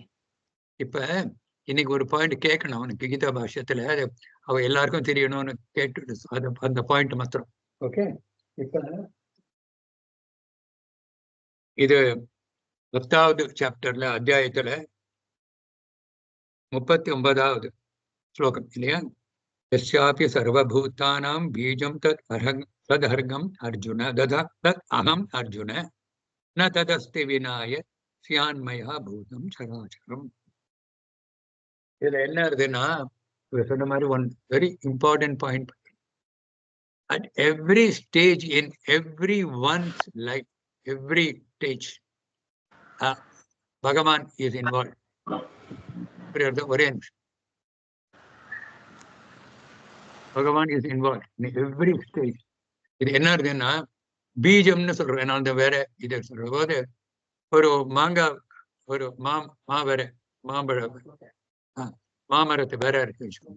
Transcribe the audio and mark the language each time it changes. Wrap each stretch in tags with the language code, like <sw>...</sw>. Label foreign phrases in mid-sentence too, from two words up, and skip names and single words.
<ta>இப்ப இன்னைக்கு ஒரு பாயிண்ட் கேட்கணும் அவனுக்கு கீதா பாஷ்யத்துல, அவ எல்லாருக்கும் தெரியணும்னு கேட்டு அந்த பாயிண்ட் மாத்திரம். ஓகே, இப்ப இது 10வது சாப்டர்ல அத்தியாயத்துல 39வது ஸ்லோகம் இல்லையா?</ta> <sa>यस्यापि सर्वभूतानां बीजं तदर्घं अर्जुन तत् अहम् अर्जुन न तदस्ति विनाय स्यान्मया भूतं चराचरम्.</sa> <ta>இதுல என்ன இருக்குன்னா, சொன்ன மாதிரி</ta> <en>one very important point. At every stage in everyone's life, every stage, Bhagavan is involved.</en> <ta>ஒரே நிமிஷம்.</ta> <en>Bhagavan is involve in every stage.</en> <ta>இது என்ன இருக்குன்னா பீஜம்னு சொல்றேன். நான் அந்த வேற இதை சொல்ற போது ஒரு மாங்காய், ஒரு மாமரத்து வேற இருக்கு வச்சுக்கோங்க.</ta>